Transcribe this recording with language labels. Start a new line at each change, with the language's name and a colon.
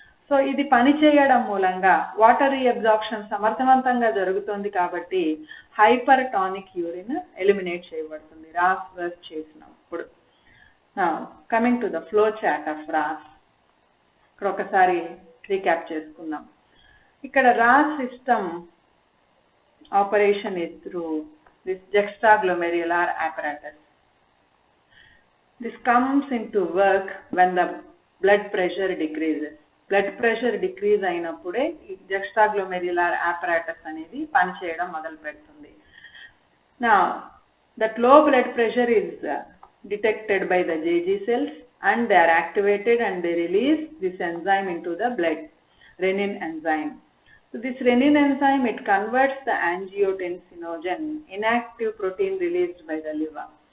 Telugu: So ఇది పని చేయడం మూలంగా వాటర్ రీఅబ్జార్ప్షన్ సమర్థవంతంగా జరుగుతుంది కాబట్టి హైపర్టానిక్ యూరిన్ ఎలిమినేట్ చేయబడుతుంది రాస్ వర్క్ చేసినప్పుడు.
English: coming to the flow chart of RAAS,
Telugu: ఇక్కడ ఒకసారి రీక్యాప్ చేసుకుందాం. ఇక్కడ
English: RAAS system operation is through this juxtaglomerular apparatus. This comes into work when the blood pressure decreases.
Telugu: Blood pressure decrease అయినప్పుడే ఈ juxtaglomerular apparatus అనేది పనిచేయడం మొదలు పెడుతుంది.
English: Now, that low blood pressure is detected by the JG cells and they are activated and they release this enzyme into the blood, renin enzyme. So this renin enzyme, it converts the angiotensinogen, inactive protein released by the liver.